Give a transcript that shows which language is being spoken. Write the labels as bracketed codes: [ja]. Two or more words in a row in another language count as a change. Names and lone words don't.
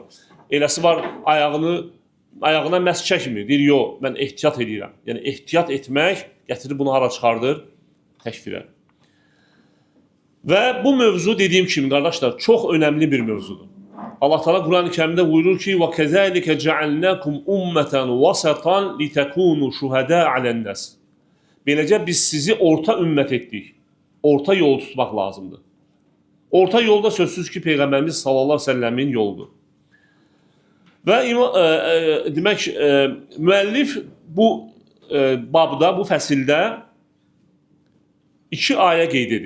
[az] Eləsi var, ayağına məhz çəkmir. Deyir, yox, mən ehtiyat edirəm. Yəni, ehtiyat etmək gətirir bunu hara çıxardır? Təkfirə. Və bu mövzu dediyim kimi, qardaşlar, çox önəmli bir mövzudur. Allah Teala Quran-ı Kərimdə buyurur ki, [ar] وَكَذَٰلِكَ جَعَلْنَاكُمْ أُمَّةً وَسَطًا لِتَكُونُوا شُهَدَاءَ عَلَى النَّاسِ. [az] Beləcə biz sizi orta ümmət etdik. Orta yol tutmaq lazımdır. Orta yolda sözsüz ki, Peyğəmbərimiz [ar] صلى الله عليه وسلم [az] yoludur. Və demək, müəllif bu babda, bu fəsildə 2 ayə qeyd edib.